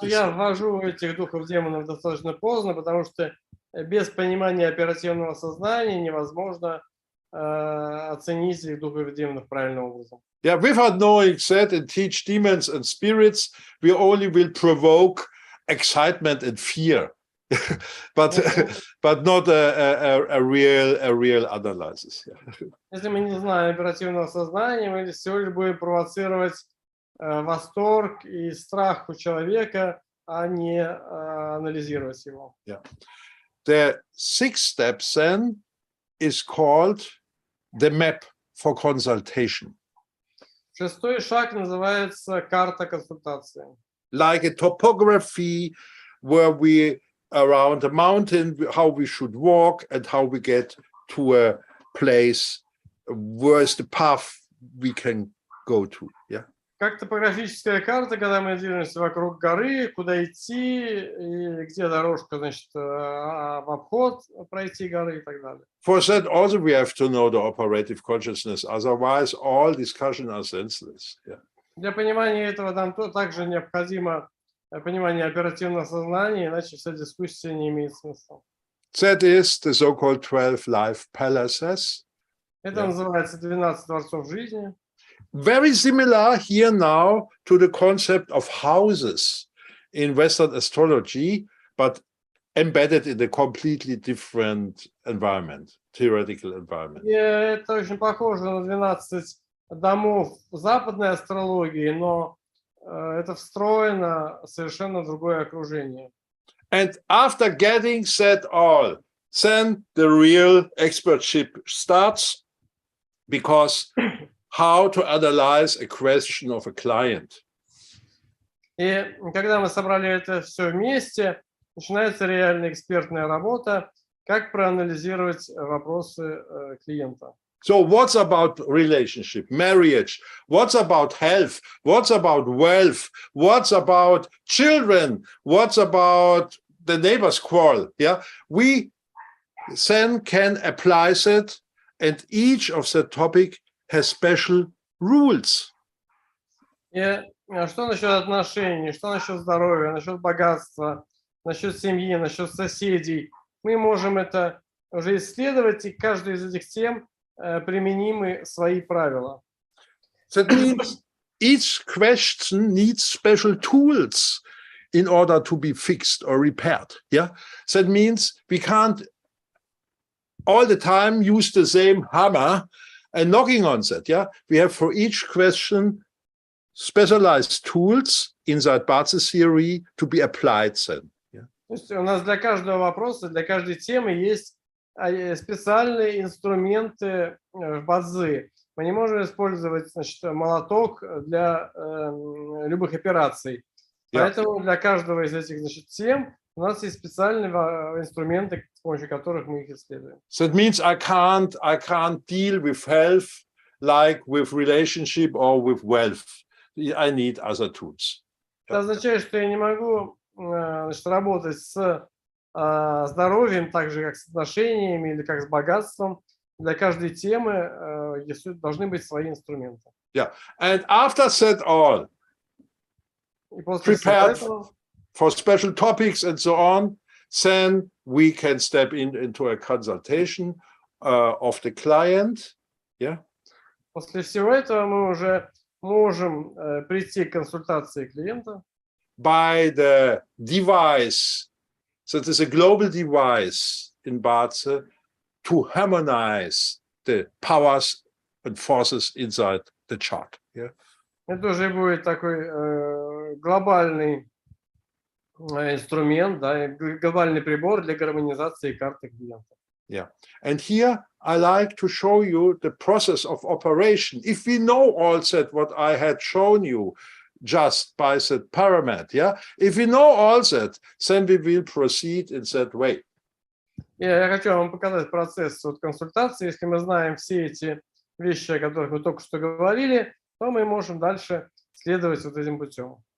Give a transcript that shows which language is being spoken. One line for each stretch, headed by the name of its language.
Russian: Я ввожу этих духов демонов достаточно поздно, потому что без понимания оперативного сознания невозможно оценить их духов и демонов правильным образом.
English: Yeah, without knowing that and teach demons and spirits, we only will provoke excitement and fear, but not a real analysis.
Russian: Если мы не знаем оперативного сознания, мы всего лишь будем провоцировать восторг и страх у человека, а не анализировать его.
English: Yeah. The sixth step then is called the map for consultation.
Russian: Шестой шаг называется карта консультации.
English: Like a topography where we around a mountain, how we should walk and how we get to a place, where is the path we can go to. Yeah.
Russian: Как топографическая карта, когда мы движемся вокруг горы, куда идти, и где дорожка, значит, в обход пройти горы и так далее.
English: For that also we have to know the operative consciousness, otherwise all discussion are senseless. Yeah.
Russian: Для понимания этого нам также необходимо понимание оперативного сознания, иначе вся дискуссия не имеет смысла.
English: That is the so-called 12 life palaces.
Russian: Это называется 12 дворцов жизни.
English: Very similar here now to the concept of houses in Western astrology, but embedded in a completely different environment, theoretical environment.
Russian: И это очень похоже на 12 домов западной астрологии, но это встроено совершенно в другое окружение.
English: And after getting said all, then the real expertship starts, because how to analyze a question of a client.
Russian: И когда мы собрали это все вместе, начинается реальная экспертная работа, как проанализировать вопросы клиента.
English: So what's about relationship, marriage? What's about health? What's about wealth? What's about children? What's about the neighbor's quarrel? Yeah, we then can apply it, and each of the topic has special rules.
Russian: И что насчет отношений, что насчет здоровья, насчет богатства, насчет семьи, насчет соседей? Мы можем это уже исследовать, и каждой из этих тем применимы свои правила.
English: That means each question needs special tools in order to be fixed or repaired. Yeah, that means we can't all the time use the same hammer and knocking on that. Yeah, we have for each question specialized tools inside ba-czы theory to be applied then. Yeah.
Russian: То есть у нас для каждого вопроса, для каждой темы есть специальные инструменты в ба-цзы. Мы не можем использовать, значит, молоток для любых операций. Поэтому для каждого из этих, значит, тем у нас есть специальные инструменты, с помощью которых мы их исследуем.
English: So it means I can't deal with health like with relationship or with wealth. I need other tools.
Russian: Это означает, что я не могу, значит, работать с здоровьем, так же как с отношениями или как с богатством. Для каждой темы должны быть свои инструменты.
English: Yeah, and after that all, prepared for special topics and so on, then we can step into a consultation of the client. Yeah.
Russian: После всего этого мы уже можем прийти к консультации клиента.
English: By the device, so it is a global device in ba-czы to harmonize the powers and forces inside the chart. Yeah.
Russian: Это уже будет такой глобальный инструмент, да, глобальный прибор для гармонизации карты клиента.
English: Yeah, and here I like to show you the process of operation. If we know all that what I had shown you just by that pyramid, yeah, if we know all that, then we will proceed in that way.
Russian: Я хочу вам показать процесс консультации. Если мы знаем все эти вещи, о которых мы только что говорили, то мы можем дальше следовать этим путем.